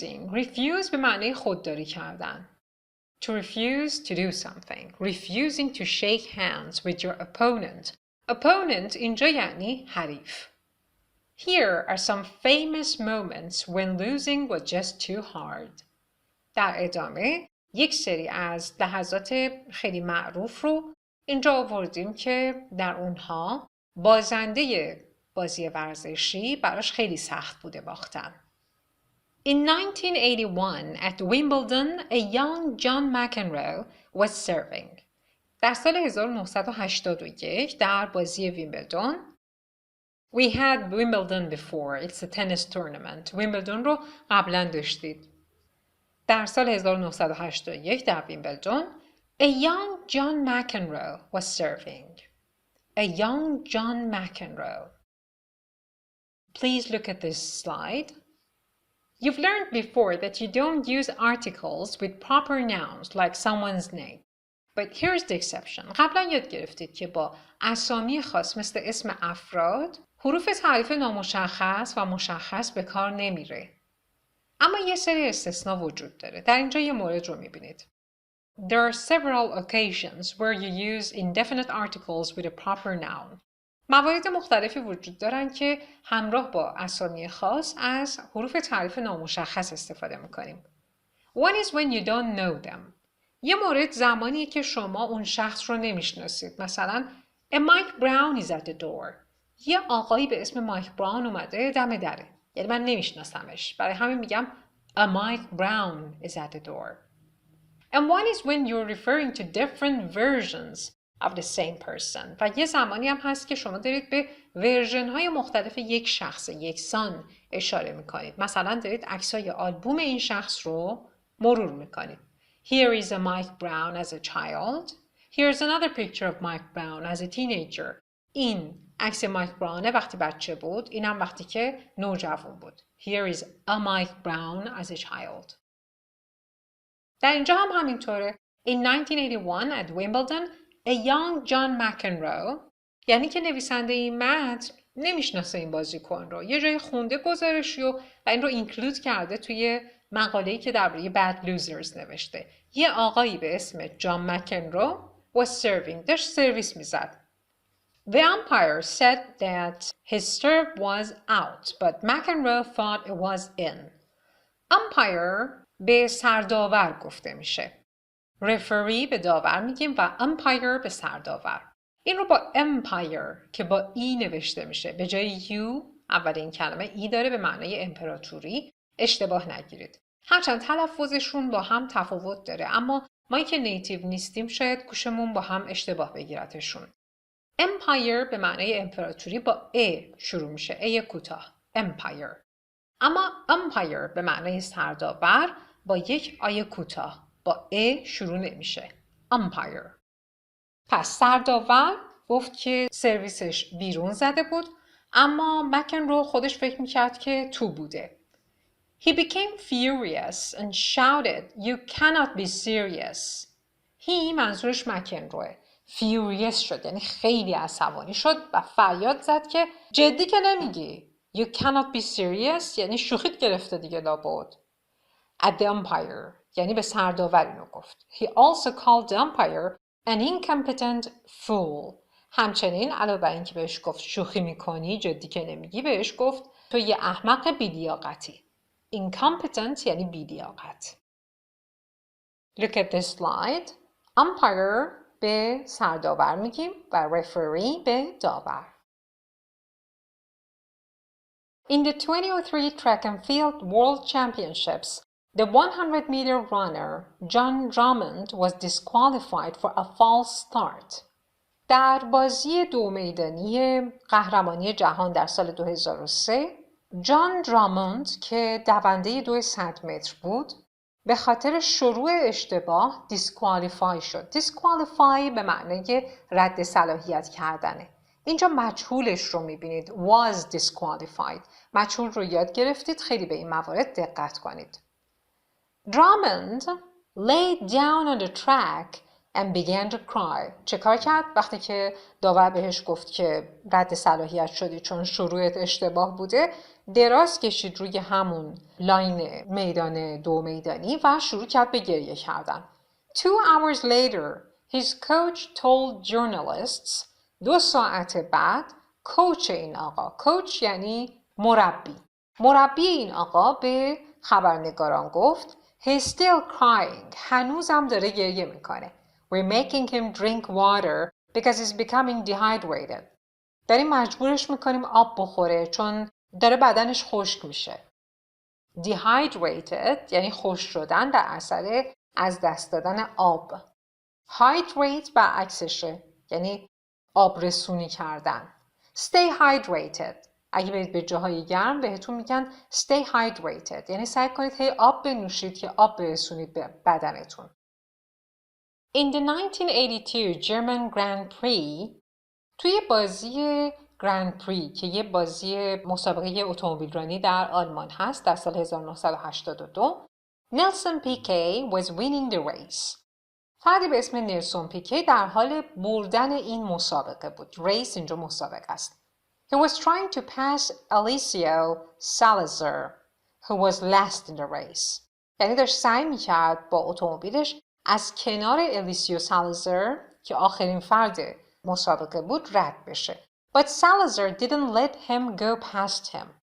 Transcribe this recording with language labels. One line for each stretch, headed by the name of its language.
Persian: refuse به معنای خودداری کردن.
English: To refuse to do something. Refusing to shake hands with your opponent.
Persian: Opponent اینجا یعنی حریف.
English: Here are some famous moments when losing was just too hard.
Persian: در ادامه یک سری از لحظات خیلی معروف رو اینجا آوردیم که در اونها بازنده بازی ورزشی براش خیلی سخت بوده باختن.
English: In 1981 at Wimbledon, a young John McEnroe was serving.
Persian: در سال 1981 در بازی ویمبلدون
English: We had Wimbledon before. It's a tennis tournament.
Persian: ویمبلدون رو قبلا داشتید. در سال 1981 در ویمبلدون
English: A young John McEnroe was serving. A young John McEnroe. Please look at this slide. You've learned before that you don't use articles with proper nouns like someone's name. But here's the exception.
Persian: قبلا یاد گرفتید که با اسامی خاص مثل اسم افراد حروف تعریف نامشخص و مشخص به کار نمیره. اما یه سری استثناء وجود داره. در اینجا یه مورد رو میبینید.
English: There are several occasions where you use indefinite articles with a proper noun.
Persian: موارد مختلفی وجود دارن که همراه با اسامی خاص از حروف تعریف نامشخص استفاده میکنیم.
English: One is when you don't know them.
Persian: یه مورد زمانیه که شما اون شخص رو نمیشناسید.
English: مثلا A Mike Brown is at the door.
Persian: یه آقایی به اسم مایک براون اومده دم دره. یعنی من نمیشناسمش. برای همین میگم
English: A Mike Brown is at the door. And one is when you're referring to different versions of the same person.
Persian: و یه زمانی هم هست که شما دارید به ورژن های مختلف یک شخص یکسان اشاره میکنید. مثلا دارید عکسای آلبوم این شخص رو مرور میکنید.
English: Here is a Mike Brown as a child. Here's another picture of Mike Brown as a teenager.
Persian: این عکس مایک براونه وقتی بچه بود. اینم وقتی که نوجوان بود.
English: Here is a Mike Brown as a child.
Persian: در اینجا هم همینطوره.
English: In 1981 at Wimbledon, a young John McEnroe
Persian: یعنی که نویسنده این متن نمیشناسه این بازیکن رو. یه جای خونده گزارشی و این رو اینکلود کرده توی مقاله‌ای که درباره bad losers نوشته. یه آقایی به اسم جان مکنرو
English: was serving.
Persian: داشت سرویس میزد.
English: The umpire said that his serve was out, but McEnroe thought it was in.
Persian: umpire به سرداور گفته میشه. referee به داور میگیم و umpire به سرداور. این رو با empire که با ای نوشته میشه. به جای یو اول این کلمه ای داره به معنای امپراتوری. اشتباه نگیرید. هرچند تلفظشون با هم تفاوت داره اما ما که نیتیو نیستیم شاید گوشمون با هم اشتباه بگیرتشون. empire به معنای امپراتوری با ا شروع میشه. ای کوتاه. empire. اما umpire به معنای سرداور با یک آی کوتاه با ا شروع نمیشه. umpire. پس سرداور گفت که سرویسش بیرون زده بود اما مکنرو خودش فکر میکرد که تو بوده.
English: He became furious and shouted, "You cannot be serious."
Persian: He منظورش مکنروه. Furious شد یعنی خیلی عصبانی شد و فریاد زد که جدی که نمیگی.
English: You cannot be serious
Persian: یعنی شوخیت گرفته دیگه لابد.
English: At the umpire
Persian: یعنی به سرداور اینو گفت.
English: He also called the umpire an incompetent fool.
Persian: همچنین علاوه بر اینکه بهش گفت شوخی میکنی جدی که نمیگی بهش گفت تو یه احمق بی‌لیاقتی. Incompetent یعنی بی‌لیاقت.
English: Look at this slide.
Persian: Umpire به سرداور میگیم و referee به داور.
English: In the 2003 Track and Field World Championships, the 100-meter runner John Drummond was disqualified for a false start.
Persian: در بازی دو میدانی قهرمانی جهان در سال 2003 جان دراموند که دونده 200 متر بود به خاطر شروع اشتباه دیسکوالیفای شد. دیسکوالیفای به معنای رد صلاحیت کردنه. اینجا مجهولش رو میبینید.
English: was disqualified.
Persian: مجهول رو یاد گرفتید. خیلی به این موارد دقت کنید. Drummond laid down on the track and began to cry. چه کار کرد؟ وقتی که داور بهش گفت که رد صلاحیت شدی چون شروعت اشتباه بوده دراز کشید روی همون لاین میدان دو میدانی و شروع کرد به گریه کردن.
English: 2 hours later, his coach told journalists
Persian: 2 ساعت بعد کوچ این آقا. کوچ یعنی مربی این آقا به خبرنگاران گفت
English: He's still crying.
Persian: هنوزم داره گریه میکنه.
English: We're making him drink water because he's becoming dehydrated.
Persian: داریم مجبورش میکنیم آب بخوره چون داره بدنش خشک میشه. Dehydrated یعنی خشک شدن در اثر از دست دادن آب. Hydrate برعکسشه یعنی آب رسونی کردن.
English: Stay hydrated.
Persian: اگه برید به جاهای گرم بهتون میگن
English: stay hydrated
Persian: یعنی سعی کنید هی آب بنوشید که آب برسونید به بدنتون.
English: In the 1982 German Grand Prix
Persian: توی بازی Grand Prix که یه بازی مسابقه اتومبیلرانی در آلمان هست در سال 1982
English: Nelson Piquet was winning the race.
Persian: فردی به اسم نلسون پیکی در حال بردن این مسابقه بود. ریس اینجا مسابقه است.
English: He was trying to pass Alessio Salazar, who was last in the race.
Persian: یعنی داشت سعی میکرد با اتومبیلش از کنار الیسیو سالازار که آخرین فرد مسابقه بود رد بشه.
English: But Salazar didn't let him go past him.